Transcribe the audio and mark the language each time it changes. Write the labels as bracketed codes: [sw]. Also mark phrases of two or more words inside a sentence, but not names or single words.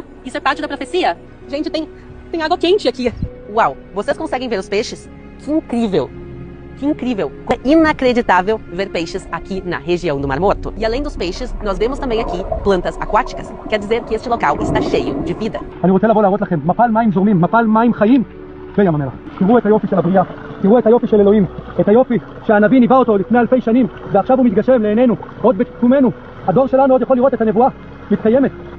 [pt] Isso é parte da profecia. Gente, tem água quente aqui. Uau, vocês conseguem ver os peixes? Que incrível! Que incrível! É inacreditável ver peixes aqui na região do Mar Morto. E além dos peixes, nós vemos também aqui plantas aquáticas. Quer dizer que este local está cheio de vida. [he] אני רוצה לבוא להראות לכם מפל מים זורמים, מפל מים חיים בים המלח. תראו את היופי של הבריאה, תראו את היופי של אלוהים, את היופי שהנביא ניבא אותו לפני אלפי שנים, ועכשיו הוא מתגשם לעינינו, עוד בתקומנו. הדור שלנו עוד יכול לראות את הנבואה מתקיימת.